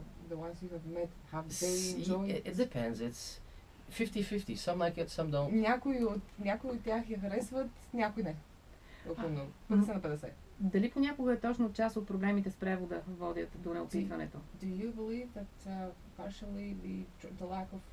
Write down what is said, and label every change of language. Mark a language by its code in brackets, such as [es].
[en] The ones you have met, have they enjoyed? It depends. It's 50-50. Some like it, some don't. [bg] Някои от тях я харесват, някои не. Около 50 на 50. Дали понякога е точно част от проблемите с превода водят до неопитването? [en] Do you believe that partially the lack of